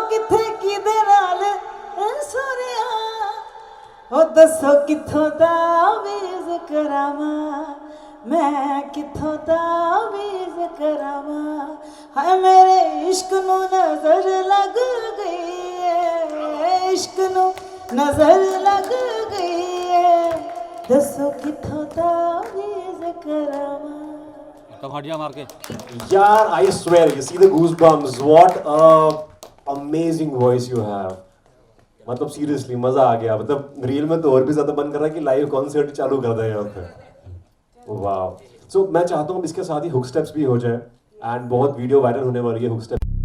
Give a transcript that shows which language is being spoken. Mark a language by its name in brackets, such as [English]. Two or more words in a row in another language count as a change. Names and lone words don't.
[Punjabi] ਕਿੱਥੇ ਕਿਦੇ ਨਾਲ ਸੁਰੀਆ, ਓ ਦੱਸੋ ਕਿੱਥੋਂ ਤਾਵੀਜ਼ ਕਰਾਵਾਂ, ਮੈਂ ਕਿੱਥੋਂ ਤਾਵੀਜ਼ ਕਰਾਵਾਂ, ਹਾਏ ਮੇਰੇ ਇਸ਼ਕ ਨੂੰ ਨਜ਼ਰ ਲੱਗ ਗਈ ਹੈ, ਇਸ਼ਕ ਨੂੰ ਨਜ਼ਰ ਲੱਗ ਗਈ ਹੈ, ਦੱਸੋ ਕਿੱਥੋਂ ਤਾਵੀਜ਼ ਕਰਾਵਾਂ। ਕਬ ਹਟ ਜਾ ਮਾਰ ਕੇ। [Hindi] यार, [English] I swear, you see the goosebumps. What a amazing voice you have. [Hindi] मतलब सीरियसली मजा आ गया। मतलब रील में तो और भी ज्यादा मन कर रहा है कि [English] live concert [Hindi] चालू कर दें यहाँ पे। वाह। सो मैं चाहता हूँ इसके साथ ही [English] hook steps [Hindi] भी हो जाए, एंड बहुत [English] video viral [Hindi] होने वाली है [English] hook step.